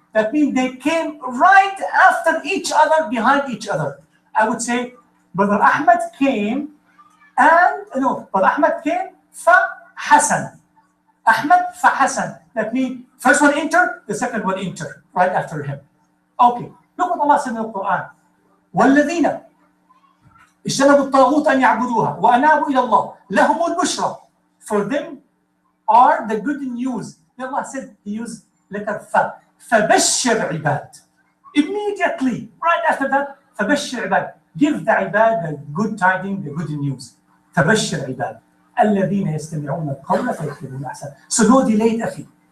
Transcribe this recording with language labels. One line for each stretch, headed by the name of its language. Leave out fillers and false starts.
English: That means they came right after each other, behind each other. I would say, Brother Ahmed came, Brother Ahmed came, fa Hassan. Ahmed fa Hassan. That means first one enter, the second one enter, right after him. Okay, look what Allah said in the Quran.
Arabic: وَالَّذِينَ اجتنبوا الطاغوت أن يعبدوها وأنابوا إلى الله لهم البشرى.
English: For them are the good news. Then Allah said, He used letter fa.
Arabic: فَبَشِّرْ عِبَاد.
English: Immediately, right after that,
Arabic: فَبَشِّرْ عِبَاد.
English: Give the ibad the good tidings, the good news.
Arabic: فَبَشِّرْ عِبَاد. الَّذِينَ يَسْتَمِعُونَ الْقَوْلَ فَيَتَّبِعُونَ أَحْسَنَهُ.
English: So no delay, akhi.